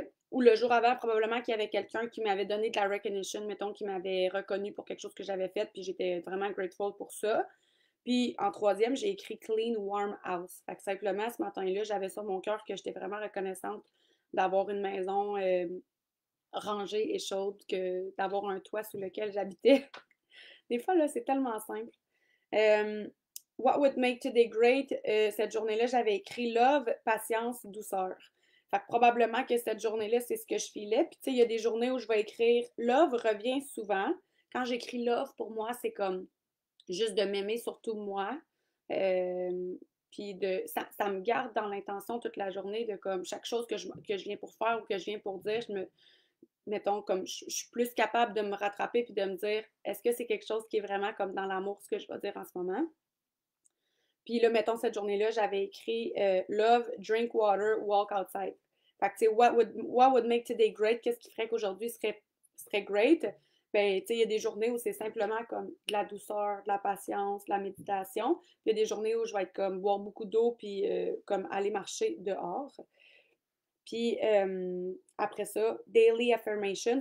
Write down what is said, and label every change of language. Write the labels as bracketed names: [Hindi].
[French] Ou le jour avant, probablement qu'il y avait quelqu'un qui m'avait donné de la recognition, mettons, qui m'avait reconnu pour quelque chose que j'avais fait, puis j'étais vraiment grateful pour ça. Puis en troisième, j'ai écrit [English] Clean Warm House. [French] Fait que simplement, ce matin-là, j'avais sur mon cœur que j'étais vraiment reconnaissante d'avoir une maison rangée et chaude, que d'avoir un toit sous lequel j'habitais. Des fois, là, c'est tellement simple. [English] Euh, What would make today great? [French] Cette journée-là, j'avais écrit love, patience, douceur. Fait que probablement que cette journée-là, c'est ce que je filais. Puis, tu sais, il y a des journées où je vais écrire love revient souvent. Quand j'écris love, pour moi, c'est comme juste de m'aimer surtout moi. Puis ça me garde dans l'intention toute la journée de comme chaque chose que je viens pour faire ou que je viens pour dire, mettons, comme je suis plus capable de me rattraper puis de me dire, est-ce que c'est quelque chose qui est vraiment comme dans l'amour, ce que je vais dire en ce moment? Puis là, mettons, cette journée-là, j'avais écrit [English] Love, drink water, walk outside. [French] Fait que, tu sais, [English] what would make today great? [French] Qu'est-ce qui ferait qu'aujourd'hui serait great? Ben, tu sais, il y a des journées où c'est simplement comme de la douceur, de la patience, de la méditation. Il y a des journées où je vais être comme boire beaucoup d'eau puis comme aller marcher dehors. Puis après ça, [English] daily affirmation.